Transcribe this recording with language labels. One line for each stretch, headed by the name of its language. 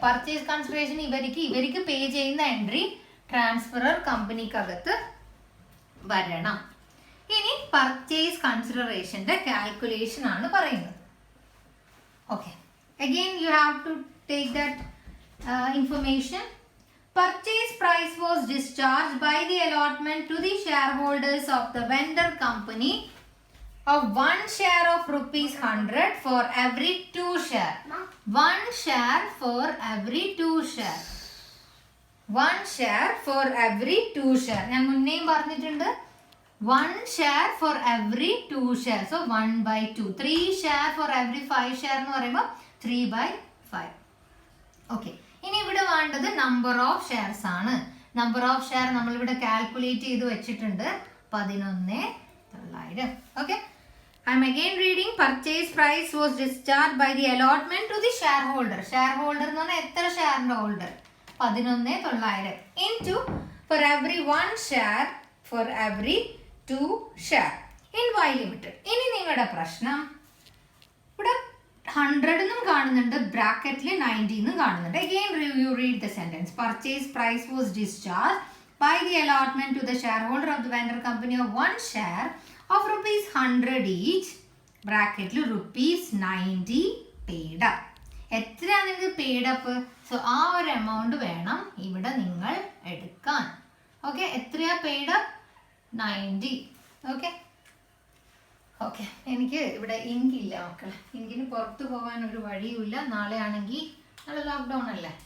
Malayalam: Purchase consideration ഇവർക്ക് പേ ചെയ്യുന്ന entry transferor കമ്പനിക്കകത്ത് വരണം. ഇനി പർച്ചേസ് കൺസിഡറേഷന്റെ കാൽക്കുലേഷൻ ആണ് പറയുന്നത്.
English: Okay, again you have to take that information. Purchase price was discharged by the allotment to the shareholders of the vendor company of 1 share of rupees 100 for every 2 share. 1 share for every 2 share. 1 share for every 2 share.
Malayalam: ഞാൻ മുന്നേയും പറഞ്ഞിട്ടുണ്ട്
English: 1 share for every 2 share. So 1/2. 3 share for every 5 share
Malayalam: എന്ന് പറയുമ്പോൾ
English: 3/5.
Malayalam: Okay, ഇനി ഇവിടെ വേണ്ടത് number of shares ആണ്. Number of share നമ്മൾ ഇവിടെ കാൽക്കുലേറ്റ് ചെയ്ത് വെച്ചിട്ടുണ്ട് 11,900.
English: Okay, I am again reading. Purchase price was discharge by the allotment to the shareholder.
Malayalam: Share holder എന്ന് പറഞ്ഞാൽ എത്ര ഷെയറിന്റെ holder?
English: 11,900 into for every 1 share for every 2 share in Y Limited.
Malayalam: ഇനി നിങ്ങളുടെ പ്രശ്നം ഇവിടെ 100 എന്നും കാണുന്നുണ്ട്, ബ്രാക്കറ്റിൽ 90 എന്നും കാണുന്നുണ്ട്.
English: Again you read the sentence. Purchase price was discharged by the allotment to the shareholder of the vendor company of 1 share of rupees 100 each.
Malayalam: ബ്രാക്കറ്റിൽ
English: rupees 90 paid up.
Malayalam: എത്രയാണ് നിങ്ങൾക്ക് പെയ്ഡ് അപ്പ്? സോ ആ ഒരു എമൗണ്ട് വേണം ഇവിടെ നിങ്ങൾ എടുക്കാൻ. Okay, എത്രയാ പെയ്ഡ് അപ്പ്? 90. ഓക്കെ ഓക്കെ, എനിക്ക് ഇവിടെ ഇങ്ക് ഇല്ല മക്കളെ. ഇങ്കിന് പുറത്തു പോകാൻ ഒരു വഴിയുമില്ല. നാളെ ആണെങ്കിൽ നാളെ ലോക്ക്ഡൗൺ അല്ലേ.